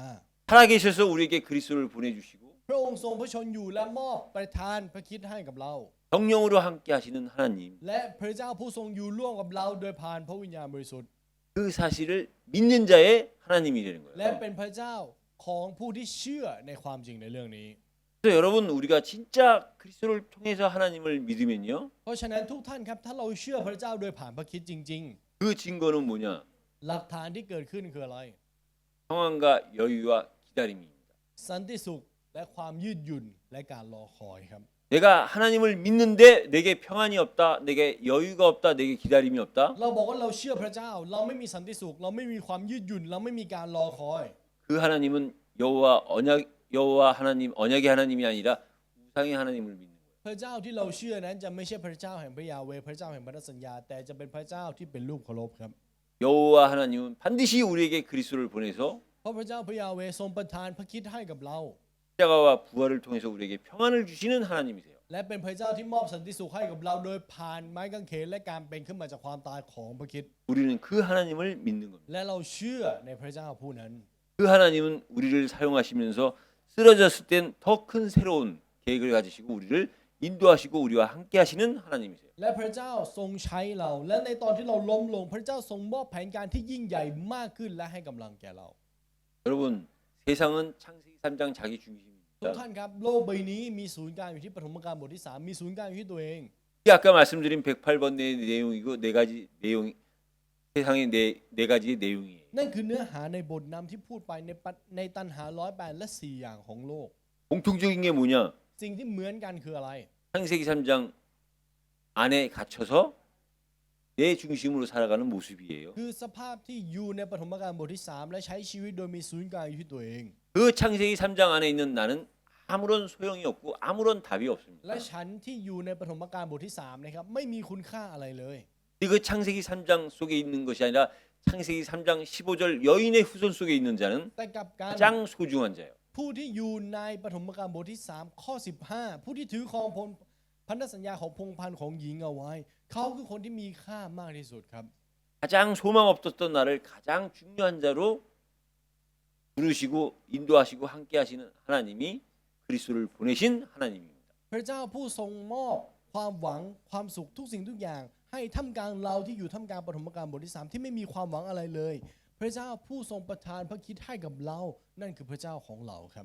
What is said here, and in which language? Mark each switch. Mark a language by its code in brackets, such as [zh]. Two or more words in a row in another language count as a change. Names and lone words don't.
[ko] 살아계셔서 우리에게 그리스도를 보내주시고 [th] พระองค์ทรงพระชนอยู่และมอบประทานพระคริสต์ให้กับเรา [ko] 성령으로 함께 하시는 하나님 [th] และพระเจ้าผู้ทรงอยู่ร่วมกับเราโดยผ่านพระวิญญาณบริสุทธิ์ [ko] 그 사실을 믿는 자의 하나님이 되는 [th] และ [ko] 거예요. [th] เป็นพระเจ้าของผู้ที่เชื่อในความจริงในเรื่องนี้ [ko] 그래서 여러분 우리가 진짜 그리스도를 통해서 하나님을 믿으면요. [th] เพราะฉะนั้นทุกท่านครับถ้าเราเชื่อพระเจ้าโดยผ่านพระคริสต์จริง [ko] 그 증거는 뭐냐? [th] ๆ หลักฐานที่เกิดขึ้นคืออะไร [ko] 평안과 여유와 기다림입니다. [th] สันติสุขและความยืดหยุ่นและการรอคอยครับ [ko] 내가 하나님을 믿는데 내게 평안이 없다, 내게 여유가 없다, 내게 기다림이 없다. [th] เราบอกว่าเราเชื่อพระเจ้า เราไม่มีสันติสุข เราไม่มีความยืดหยุ่น เราไม่มีการรอคอย [ko] 그 하나님은 여호와 하나님 언약의 하나님이 아니라 우상의 하나님을 믿는 거예요. [th] พระเจ้าที่เราเชื่อนั้นจะไม่ใช่พระเจ้าแห่งพระยาเวห์พระเจ้าแห่งพันธสัญญา แต่จะเป็นพระเจ้าที่เป็นรูปเคารพครับ [ko] 여호와 하나님은 반드시 우리에게 그리스도를 보내서 [th] เพราะพระเจ้าพระยาเวห์ทรงประทานพระคิดให้กับเรา [ko] 십자가와 부활을 통해서 우리에게 평안을 주시는 하나님이세요. [th] และเป็นพระเจ้าที่มอบสันติสุขให้กับเราโดยผ่านไม้กางเขนและการเป็นขึ้นมาจากความตายของพระคริสต์ [ko] 우리는 그 하나님을 믿는 겁니다. [th] และเราเชื่อในพระเจ้าผู้นั้น [ko] 그 하나님은 우리를 사용하시면서 쓰러졌을 땐 더 큰 새로운 계획을 가지시고 우리를 인도하시고 우리와 함께 하시는 하나님이세요. [th] และพระเจ้าทรงใช้เรา และในตอนที่เราล้มลงพระเจ้าทรงมอบแผนการที่ยิ่งใหญ่มากขึ้นและให้กำลังแก่เรา [ko] 여러분, 세상은 창세기 3장 자기 [th] ทุก [ko] 중심입니다. [th] ท่านครับโลกใบนี้มีศูนย์กลางอยู่ที่ปฐมกาลบทที่ 3 มีศูนย์กลางอยู่ที่ตัวเอง [ko] 이게 아까 말씀드린 108번의 내용이고 네 가지 내용 세상의 네 가지의 내용이에요. [th] นั่นคือเนื้อหาในบทนำที่พูดไปในตัณหา108และ4อย่างของโลก [ko] 공통적인 게 뭐냐? [th] สิ่งที่เหมือนกันคืออะไร [ko] 창세기 3장 안에 갇혀서 내 중심으로 살아가는 모습이에요. [th] คือสภาพที่อยู่ในปฐมกาลบทที่ 3 และใช้ชีวิตโดยมีศูนย์กลางอยู่ที่ตัวเอง [ko] 그 창세기 3장 안에 있는 나는 아무런 소용이 없고 아무런 답이 없습니다. [th] และฉันที่อยู่ในปฐมกาลบทที่ 3 นะครับไม่มีคุณค่าอะไรเลย [ko] 그 창세기 3장 속에 있는 것이 아니라 창세기 3장 15절 여인의 후손 속에 있는 자는 [th] แต่กับการ [ko] 가장 소중한 자예요. [th] ผู้ที่อยู่ในปฐมกาลบทที่ 3 ข้อ 15 ผู้ที่ถือครองพันธสัญญาของพงศ์พันธุ์ของหญิงเอาไว้ เขาคือคนที่มีค่ามากที่สุดครับ [ko] 가장 소망 없었던 나를 가장 중요한 자로 부르시고 인도하시고 함께 하시는 하나님이 그리스도를 보내신 하나님입니다. [th] พระเจ้าผู้ทรงมอบความหวังความสุขทุกสิ่งทุกอย่าง ให้ท่ามกลางเราที่อยู่ท่ามกลางปฐมกาลบทที่ 3 ที่ไม่มีความหวังอะไรเลย พระเจ้าผู้ทรงประทานพระคิดให้กับเรา นั่นคือพระเจ้าของเราครับ